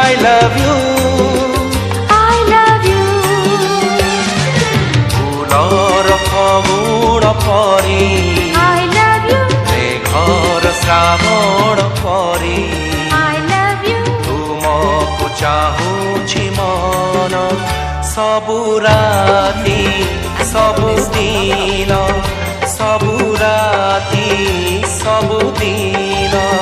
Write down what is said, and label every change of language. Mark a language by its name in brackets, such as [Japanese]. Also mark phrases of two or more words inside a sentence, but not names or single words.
[English] love you, I love you. [Assamese] ফুলৰ ফগুণ পৰি [English] I love you, [Assamese] মেঘৰ শ্ৰাৱণ পৰি [English] I love you. [Odia] ତୁମକୁ ଚାହୁଁଛି ମନ ସବୁ ରାତି ସବୁ ଦିନ ସବୁ ରାତି ସବୁ ଦିନ